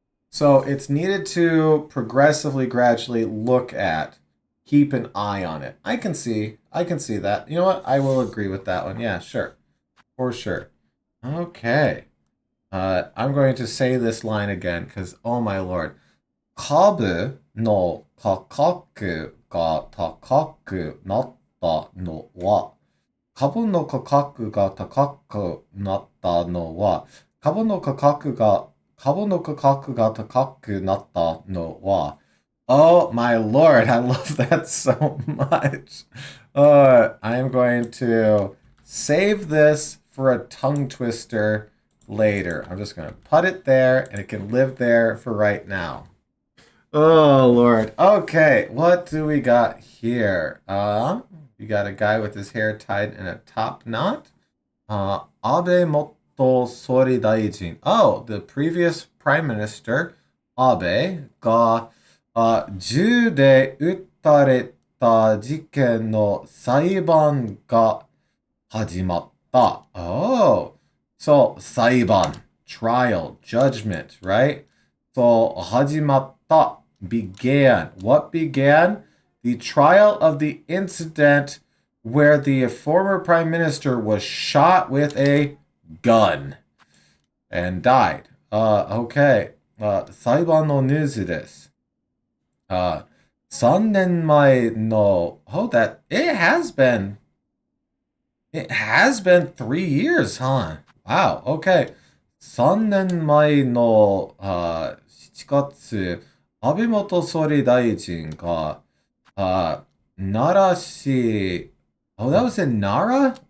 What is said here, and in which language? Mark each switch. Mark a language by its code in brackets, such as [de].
[en] So it's needed to progressively, gradually look at. Keep an eye on it. I can see that. You know what? I will agree with that one. Yeah, sure. For sure. Okay. I'm going to say this line again because, oh my lord. [ja] 株の価格が高くなったのは、株の価格が高くなったのは、株の価格が高くなったのは、 [en] oh my lord, I love that so much. I am going to save this for a tongue twister later. I'm just going to put it there and it can live there for right now. Oh Lord. Okay, what do we got here? We got a guy with his hair tied in a top knot. [ja] Abe Moto Sori Daijin. [en] Oh, the previous prime minister, [ja] Abe, が、銃で撃たれた事件の裁判が始まった。 [en] Oh, so 裁判, trial, judgment, right? So 始まった began. What began? The trial of the incident where the former prime minister was shot with a gun and died. [ja] Okay. 裁判のニュースです。 3年前の [en] oh, that it has been 3 years, huh? Wow, okay. [ja] 3年前の7月、安倍元総理大臣が奈良市 [en] oh, that was in Nara?